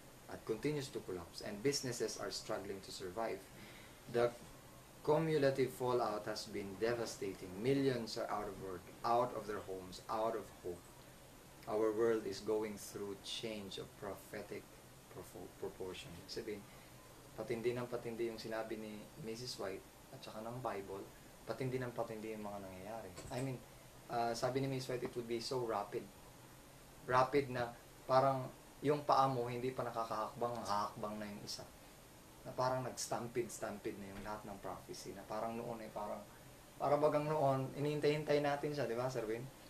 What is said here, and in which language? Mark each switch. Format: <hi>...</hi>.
<en>It continues to collapse, and businesses are struggling to survive. The cumulative fallout has been devastating. Millions are out of work, out of their homes, out of hope. Our world is going through change of prophetic proportion.</en> <tl>Sabihin, patindi ng patindi yung sinabi ni Mrs. White at saka ng Bible, patindi ng patindi yung mga nangyayari.</tl> <en>I mean,</en> <tl>sabi ni Mrs.</tl> <en>White, it would be so rapid.</en> <tl>Rapid na parang yung paa mo hindi pa nakakahakbang na yung isa. Na parang nag-stampede na yung lahat ng prophecy. Na parang noon parang bagang noon, inihintay-hintay natin siya, di ba, Sir Win?</tl>